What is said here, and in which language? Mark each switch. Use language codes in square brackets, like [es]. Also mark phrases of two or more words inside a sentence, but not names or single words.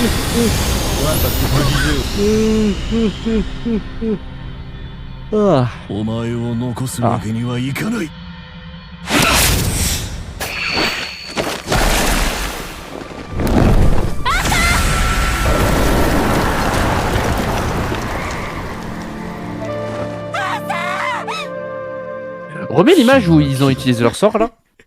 [fr] Ouais, parce que je le disais. Ah. [ja] お前を残すわけにはいかない。 [fr] Remets l'image où ils ont utilisé leur sort là.